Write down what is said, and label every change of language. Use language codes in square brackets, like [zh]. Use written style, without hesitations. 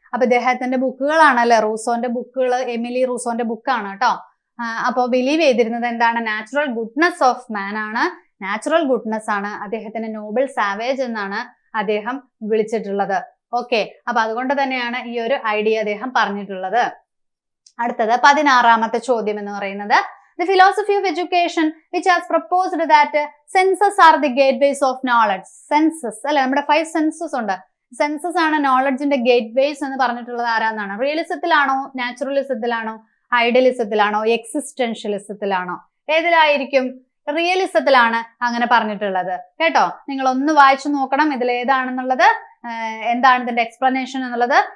[ml] അപ്പൊ ഇദ്ദേഹത്തിന്റെ ബുക്കുകളാണല്ലേ റൂസോന്റെ ബുക്കുകൾ, എമിലി റൂസോന്റെ ബുക്കാണ് കേട്ടോ. അപ്പോ ബിലീവ് ചെയ്തിരുന്നത് എന്താണ്? [en] natural goodness of man [ml] ആണ്. നാച്ചുറൽ ഗുഡ്നെസ് ആണ്. അദ്ദേഹത്തിന് നോബിൾ സാവേജ് എന്നാണ് അദ്ദേഹം വിളിച്ചിട്ടുള്ളത്. ഓക്കെ, അപ്പൊ അതുകൊണ്ട് തന്നെയാണ് ഈ ഒരു ഐഡിയ അദ്ദേഹം പറഞ്ഞിട്ടുള്ളത്. അടുത്തത് 16ാമത്തെ ചോദ്യം എന്ന് പറയുന്നത് [en] The philosophy of education which has proposed that senses are the gateways of knowledge. [ml] Senses അല്ലെ, നമ്മുടെ 5 senses ഉണ്ട്. സെൻസസ് ആണ് നോളജിന്റെ ഗേറ്റ്വേസ് എന്ന് പറഞ്ഞിട്ടുള്ളത് ആരാന്നാണ്? റിയലിസത്തിലാണോ, നാച്ചുറലിസത്തിലാണോ, ഐഡിയലിസത്തിലാണോ, എക്സിസ്റ്റൻഷ്യലിസത്തിലാണോ? ഏതിലായിരിക്കും? റിയലിസത്തിലാണ് അങ്ങനെ പറഞ്ഞിട്ടുള്ളത് കേട്ടോ. നിങ്ങൾ ഒന്ന് വായിച്ചു നോക്കണം ഇതിൽ ഏതാണെന്നുള്ളത്, എന്താണ് ഇതിന്റെ എക്സ്പ്ലനേഷൻ എന്നുള്ളത്.